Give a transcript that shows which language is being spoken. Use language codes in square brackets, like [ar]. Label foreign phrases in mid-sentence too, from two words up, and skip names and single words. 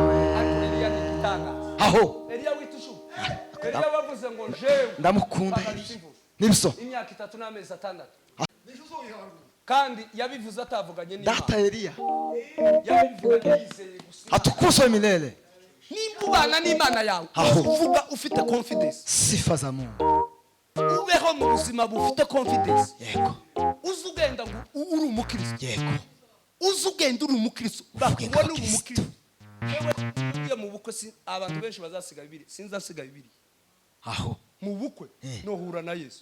[rn] Eliya nikitanga aho Eliya witishu Eliya bavuze ngo jewe ndamukunda nibyo imyaka 3 n'amezi 6 kandi yabivuze atavuganye n'Imana. data Eliya Yabivuze yizeye gusa. [sw] atukuzwe milele. [rn] Nimba ubana n'Imana yawe uvuga ufite confidence. [sw] Sifa za Mungu. [rn] Ubeho mu buzima bufite confidence. Yego. Uzugenda ngo uri umukristo. Yego. Uzugenda uri umukristo. Bakubona uri umukristo. Yewe mu bukwe abantu benshi bazasiga bibiri. Sinzasiga bibiri. Aho mu bukwe nohura na Yesu.